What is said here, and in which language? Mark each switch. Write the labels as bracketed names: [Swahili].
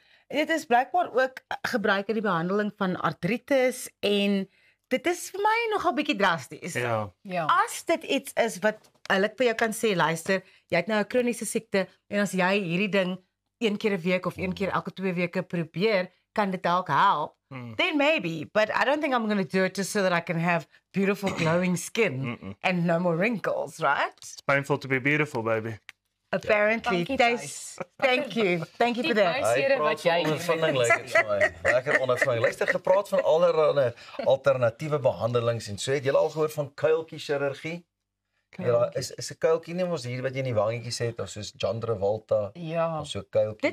[Afrikaans] Dit is blykbaar ook gebruik in die behandeling van artritis en dit is vir my nogal bietjie drasties. Ja. Ja. As dit iets is wat hulle vir jou kan sê, luister, jy het nou 'n kroniese siekte en as jy hierdie ding 1 keer 'n week of 1 keer elke 2 weke probeer, kan dit dalk help. [English] Then maybe, but I don't think I'm going to do it just so that I can have beautiful glowing skin and no more wrinkles, right? It's painful to be beautiful, baby. Apparently. [Afrikaans] Dankie, [English] Thys. Thank you for that. [Afrikaans] wysere wat jy ondervinding lyk dit vir my. Lekker ondervinding. Luister, gepraat van allerlei alternatiewe behandelings en so het julle al gehoor van kuiltjie chirurgie? Ja, is 'n kuiltjie nie mos hier wat jy in die wangetjies het of soos John Travolta Ja. of so kuiltjie.